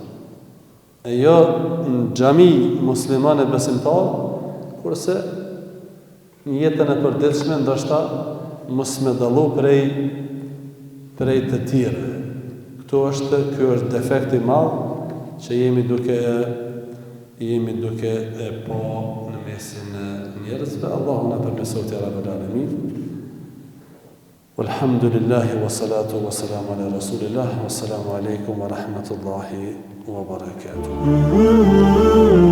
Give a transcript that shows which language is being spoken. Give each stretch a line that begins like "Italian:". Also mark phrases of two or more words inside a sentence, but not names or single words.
Albanian: E jo në xhami muslimane besimtar, kurse në jetën e përditshme ndoshta mos me dallu prej të tjerë. Ky është defekt i madh që jemi duke e pa në mesin e njerëzve. Allahu na përmirësoj
Arabic: يا رب العالمين. والحمد لله والصلاة والسلام على رسول الله. والسلام عليكم ورحمة الله وبركاته.